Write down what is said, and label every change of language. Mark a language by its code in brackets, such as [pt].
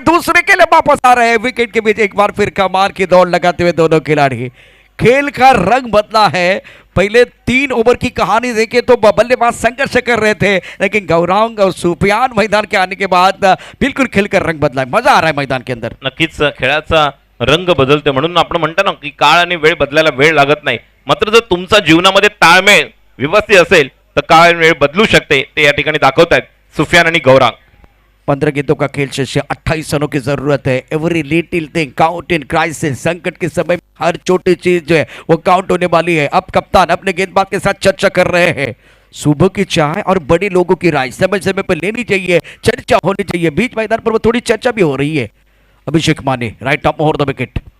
[hi] दूसरे के लिए वापस आ रहे हैं. विकेट के बीच एक बार फिर कमाल की दौड़ लगाते हुए दोनों खिलाड़ी. खेल का रंग बदला है. पहले 3 ओवर की कहानी देखें तो बल्लेबाज संघर्ष कर रहे थे, लेकिन गौरांग और सुफियान मैदान के आने के बाद बिल्कुल खेल का रंग बदला है. मजा आ रहा है मैदान के अंदर. [mr] नक्कीच खेळाचा रंग बदलते म्हणून आपण म्हणतो ना की काळ आणि वेळ बदलायला वेळ लागत नाही. मात्र जर तुमचा जीवनामध्ये ताळमेळ व्यवस्थित असेल तर काळ आणि वेळ बदलू शकते. ते या ठिकाणी दाखवतायत सुफियान आणि गौरांग. [hi] 15 गेंदों का खेल शेष. 28 रनों की जरूरत है. [en] Every little thing count in crisis. [hi] संकट के समय हर छोटी चीज जो है वो काउंट होने वाली है. अब कप्तान अपने गेंदबाज के साथ चर्चा कर रहे हैं. सुबह की चाय और बड़े लोगों की राय समय समय पर लेनी चाहिए. चर्चा होनी चाहिए. बीच मैदान पर वो थोड़ी चर्चा भी हो रही है. अभिषेक माने right up over the wicket.